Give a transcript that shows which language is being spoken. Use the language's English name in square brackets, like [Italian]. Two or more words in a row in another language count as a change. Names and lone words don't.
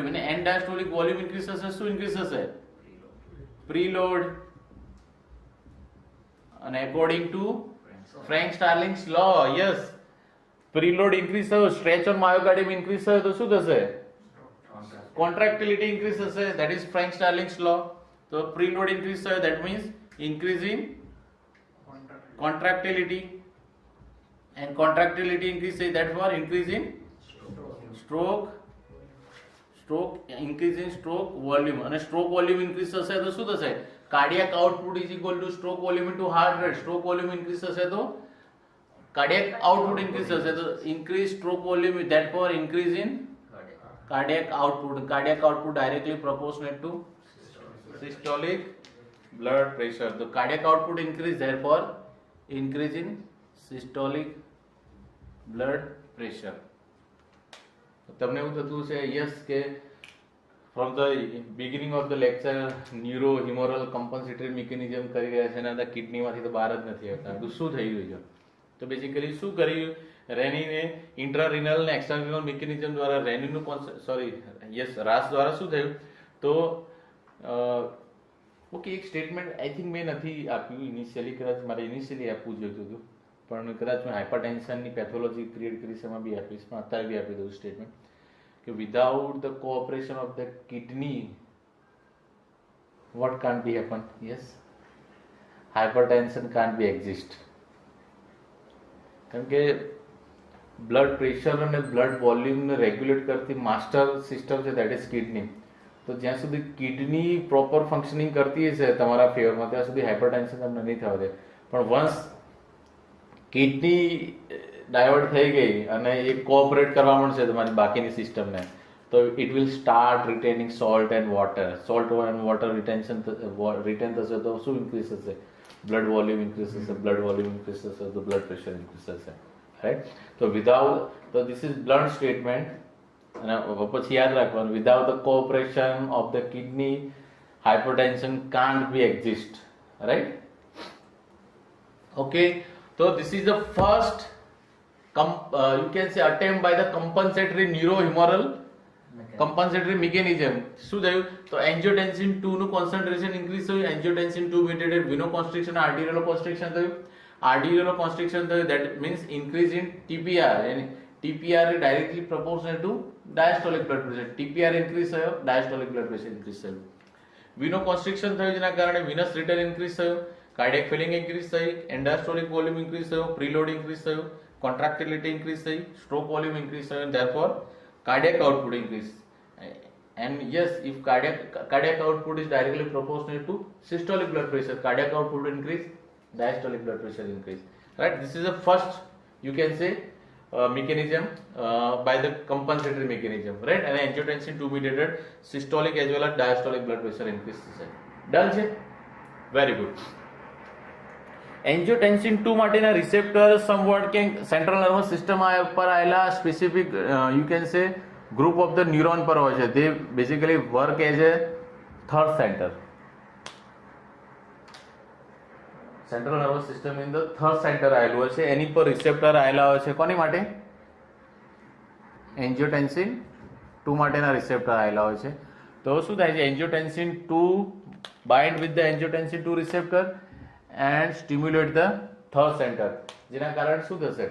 [English] અને end diastolic volume increase [Gujarati] થશે, શું [English] ઇન્ક્રીઝ થશે? પ્રીલોડ. અને according to Frank Starling's law, yes, preload increase થયો, stretch on myocardium increase [Gujarati] થયો તો શું થશે? [English] contractility increase થશે, that is Frank Starling's law. [Gujarati] તો [English] preload increase [Gujarati] થયો, [English] that means increase in contractility, and contractility increase થાય, that for increase in stroke, increase in stroke volume. અને stroke volume increase [Gujarati] થશે તો શું થશે? [English] cardiac output is equal to stroke volume into heart rate. stroke volume increase [Gujarati] થશે તો [English] cardiac output increase [Gujarati] થશે, તો [English] increase stroke volume, therefore increase in cardiac output. Cardiac output directly proportionate to systolic blood pressure. તો cardiac output increase, therefore increase in systolic blood pressure. [Gujarati] તમને એવું થતું છે યસ કે [English] from the beginning of the lecture neuro humoral compensatory mechanism [Gujarati] કરી રહ્યા છે અને અંદર કિડનીમાંથી તો બહાર જ નથી આવતા. બધું શું થઈ રહ્યું છે? તો બેઝિકલી શું કર્યું? રેનીને ઇન્ટ્રારિનલ ને [English] extrarenal mechanism [Gujarati] દ્વારા રેનીનું રાસ દ્વારા શું થયું? તો ઓકે, એક સ્ટેટમેન્ટ [English] I think [Gujarati] મેં નથી આપ્યું ઇનિશિયલી, કદાચ મારે ઇનિશિયલી આપવું જોઈતું હતું, પણ કદાચ મેં હાઇપરટેન્શનની પેથોલોજી ક્રિએટ કરી છે એમાં બી આપીશ, પણ અત્યારે બી આપી દઉં સ્ટેટમેન્ટ કે [English] without the cooperation of the kidney what can't be happen? Yes, hypertension can't be exist. [Gujarati] કારણ કે બ્લડ પ્રેશર અને બ્લડ વોલ્યુમને રેગ્યુલેટ કરતી [English] master system [Gujarati] છે, [English] that is kidney. [Gujarati] તો જ્યાં સુધી કિડની [English] proper functioning [Gujarati] કરતી હશે તમારા ફેવરમાં, ત્યાં સુધી હાઇપરટેન્શન તમને નહીં થવા દે. પણ [English] once kidney divert [Gujarati] થઈ ગઈ અને એ કોઓપરેટ કરવા મળશે તમારી બાકીની સિસ્ટમને, તો [English] it will start retaining salt and water. salt and water retain [Gujarati] થશે તો શું [English] ઇન્ક્રીઝ થશે? blood volume increase થશે. blood volume increase [Gujarati] થશે તો [English] blood pressure increase થશે, રાઈટ? તો વિધાઉટ, તો this is blunt statement. [Gujarati] અને પછી યાદ રાખવાનું, [English] without the cooperation of the kidney hypertension can't be exist, right? Okay, so this is the first you can say attempt by the compensatory neurohumoral compensatory mechanism. [Gujarati] શું થયું? તો [English] angiotensin 2 નું concentration increase થયું, angiotensin 2 mediated venoconstriction, arterioconstriction થયું, arterioconstriction થયું, that means increase in TPR, and TPR is directly proportional to diastolic blood pressure. TPR increase થયો, diastolic blood pressure increase થયું. Venoconstriction થયું [Gujarati] જેના કારણે [English] venous return increase થયો, cardiac filling increase થઈ, endostolic volume increase થયો, preload increase થયું, contractility increase થઈ, stroke volume increase થયો, and therefore cardiac output increase. And yes, if cardiac output is directly proportional to systolic blood pressure, cardiac output increase, diastolic blood pressure increase. Right? This is the first, you can say, mechanism by the compensatory mechanism, right? And angiotensin 2 mediated systolic as well as diastolic blood pressure increase છે. Done છે? Very good. Angiotensin 2 માટેના receptor somewhat કે central nervous system [Gujarati] પર આયેલા [English] specific you can say group of the neuron [Gujarati] પર હોય છે. [English] They basically work as a third center. central nervous system in the third center [Gujarati] આવેલું હોય છે, એની પર રિસેપ્ટર આવેલા હોય છે. કોની માટે? એન્જિયોટેન્સિન 2 માટેના રિસેપ્ટર આવેલા હોય છે. તો શું થાય છે? [English] angiotensin 2 bind with the angiotensin 2 receptor and stimulate the third center, [Gujarati] જેના કારણે શું થશે?